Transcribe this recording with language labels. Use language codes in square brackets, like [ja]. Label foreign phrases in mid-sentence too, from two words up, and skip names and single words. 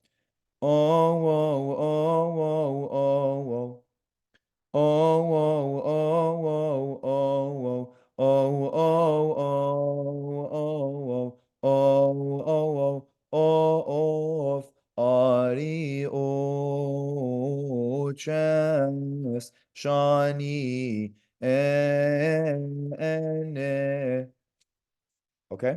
[cop] Oh, oh, oh, oh, oh, oh. Oh, oh, oh, oh, oh, oh, oh, oh, oh, oh, oh, of ⲁⲣⲓϩⲟⲩⲟ ϭⲁⲥϥ ϣⲁ ⲉⲛⲉϩ. [en] Okay?